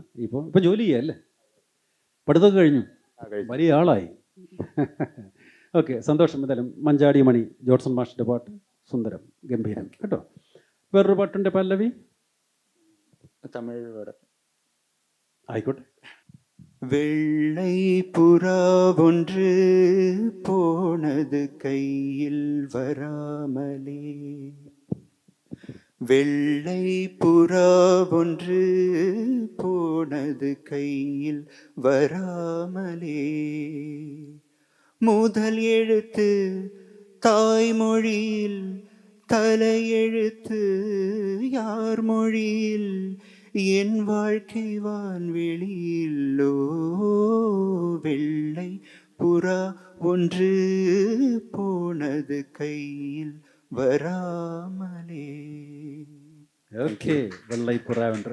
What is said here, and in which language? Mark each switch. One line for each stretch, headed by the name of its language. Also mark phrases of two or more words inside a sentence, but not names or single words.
Malayalam: ഇപ്പോൾ ജോലി ചെയ്യല്ലേ, പഠിത്തമൊക്കെ കഴിഞ്ഞു, വലിയ ആളായി. ഓക്കെ, സന്തോഷം. എന്തായാലും മഞ്ചാടി മണി ജോൺസൺ മാഷിൻ്റെ പാട്ട് സുന്ദരം, ഗംഭീരം കേട്ടോ. വേറൊരു പാട്ടിൻ്റെ പല്ലവി തമിഴ് പാട്ട് ആയിക്കോട്ടെ.
Tamil: வெள்ளை புறா ஒன்று போனது கையில் வராமலே, வெள்ளை புறா ஒன்று போனது கையில் வராமலே, முதல் எழுத்து தாய்மொழியில் தலையெழுத்து யார் மொழியில் என் வாழ்க்கை வான்வெளியிலோ, வெள்ளை புறா ஒன்று போனது கையில் വരാമലേ.
Malayalam: ഓക്കെ, വെള്ളൈപ്പുറ ഉണ്ട്.